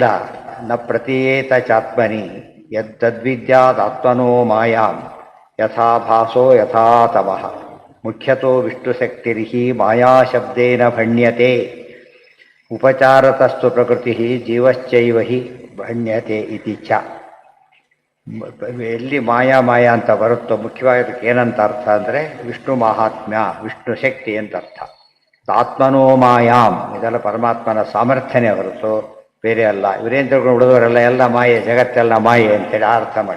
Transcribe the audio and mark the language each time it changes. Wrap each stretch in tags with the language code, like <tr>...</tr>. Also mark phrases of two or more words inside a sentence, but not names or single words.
<sa>ನ ಪ್ರತೀಯೇತ ಚಾತ್ಮನಿ ಯದ್ದದ್ವಿದ್ಯಾದಾತ್ಮನೋ ಮಾಯಾಂ ಯಥಾ ಭಾಸೋ ಯಥಾ ತಮಃ ಮುಖ್ಯತೋ ವಿಷ್ಣುಶಕ್ತಿರ್ಹಿ ಮಾಯಾಶಬ್ದೇನ ಭಣ್ಯತೆ ಉಪಚಾರತಸ್ತು ಪ್ರಕೃತಿ ಜೀವಶ್ಚೈವ ಹಿ ಭಣ್ಯತೆ ಇತಿ ಚ.</sa> <kn>ಎಲ್ಲಿ ಮಾಯಾ ಮಾಯಾ ಅಂತ ಬರುತ್ತೋ ಮುಖ್ಯವಾಗಿ ಅದಕ್ಕೆ ಏನಂತ ಅರ್ಥ ಅಂದರೆ ವಿಷ್ಣು ಮಹಾತ್ಮ್ಯ, ವಿಷ್ಣು ಶಕ್ತಿ ಅಂತ ಅರ್ಥ.</kn> <sa>ಆತ್ಮನೋ ಮಾಯಾಂ,</sa> <kn>ಇದೆಲ್ಲ ಪರಮಾತ್ಮನ ಸಾಮರ್ಥ್ಯನೇ ಹೊರತು ಬೇರೆ ಅಲ್ಲ. ಇವರೇನು ತಿಳ್ಕೊಂಡು ಉಳಿದವರೆಲ್ಲ ಎಲ್ಲ ಮಾಯೆ, ಜಗತ್ತೆಲ್ಲ ಮಾಯೆ ಅಂತೇಳಿ ಅರ್ಥ ಮಾಡಿ.</kn>